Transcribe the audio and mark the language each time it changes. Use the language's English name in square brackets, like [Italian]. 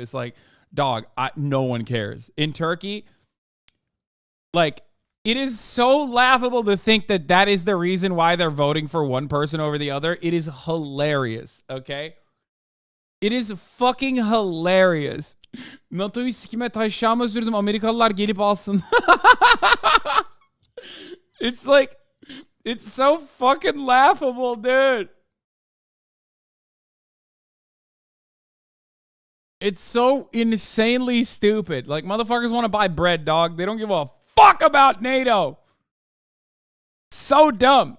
[English] It's like, dog, no one cares. In Turkey, like, it is so laughable to think that that is the reason why they're voting for one person over the other. It is hilarious, okay? It is fucking hilarious. [Turkish] NATO'yu sikime taşağıma sürdüm. Amerikalılar gelip alsın. [English] It's like, it's so fucking laughable, dude. It's so insanely stupid. Like, motherfuckers want to buy bread, dog. They don't give a fuck about NATO. So dumb.